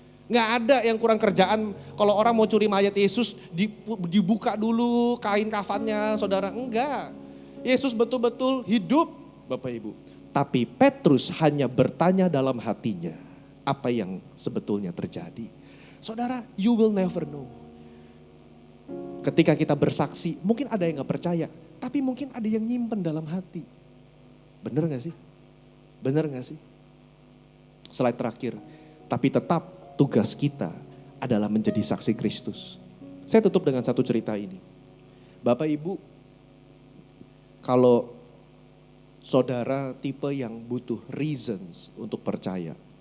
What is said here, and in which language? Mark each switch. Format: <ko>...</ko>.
<id>Nggak ada yang kurang kerjaan. Kalau orang mau curi mayat Yesus, dibuka dulu kain kafannya, saudara. Enggak. Yesus betul-betul hidup. Bapak Ibu, tapi Petrus hanya bertanya dalam hatinya apa yang sebetulnya terjadi.</id> <en>Saudara, you will never know.</en> <id>Ketika kita bersaksi, mungkin ada yang gak percaya, tapi mungkin ada yang nyimpen dalam hati. Bener gak sih? Bener gak sih? Slide terakhir, tapi tetap tugas kita adalah menjadi saksi Kristus. Saya tutup dengan satu cerita ini. Bapak Ibu, kalau saudara tipe yang butuh reasons untuk percaya.</id>